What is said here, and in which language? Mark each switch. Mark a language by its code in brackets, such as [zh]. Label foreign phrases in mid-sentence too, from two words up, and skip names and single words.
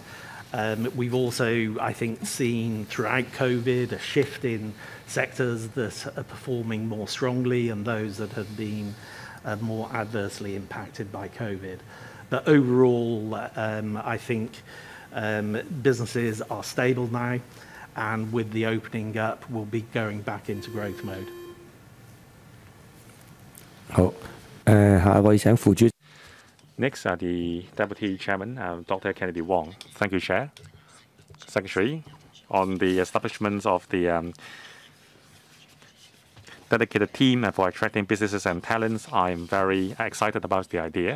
[en] We've also, I think, seen throughout COVID a shift in sectors that are performing more strongly and those that have been more adversely impacted by COVID. But overall, I think businesses are stable now, and with the opening up, we'll be going back into growth mode. [yue] 好，下一位請副主席。 [en] Next, the Deputy Chairman, Dr. Kennedy Wong. Thank you, Chair. Secretary, on the establishment of the dedicated team for attracting businesses and talents, I'm very excited about the idea.